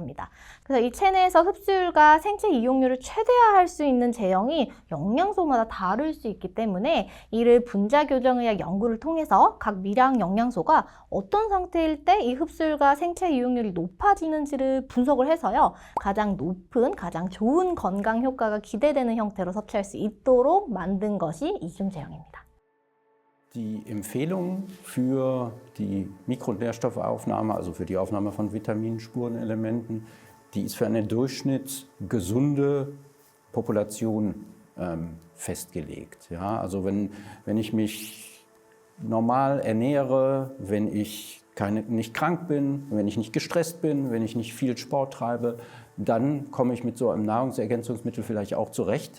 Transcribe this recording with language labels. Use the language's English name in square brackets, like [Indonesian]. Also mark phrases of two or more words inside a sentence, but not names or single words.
[Korean] 그래서 이 체내에서 흡수율과 생체 이용률을 최대화할 수 있는 제형이 영양소마다 다를 수 있기 때문에 이를 분자 교정의학 연구를 통해서 각 미량 영양소가 어떤 상태일 때 이 흡수율과 생체 이용률이 높아지는지를 분석을 해서요, 가장 높은, 가장 좋은 건강 효과가 기대되는 형태로 섭취할 수 있도록 만든 것이 이중제형입니다. [German] Die Empfehlung für die Mikronährstoffaufnahme, also für die Aufnahme von Vitaminen, Spurenelementen, die ist für eine durchschnittsgesunde Population festgelegt. Ja, also wenn ich mich normal ernähre, wenn ich nicht krank bin, wenn ich nicht gestresst bin, wenn ich nicht viel Sport treibe, dann komme ich mit so einem Nahrungsergänzungsmittel vielleicht auch zurecht.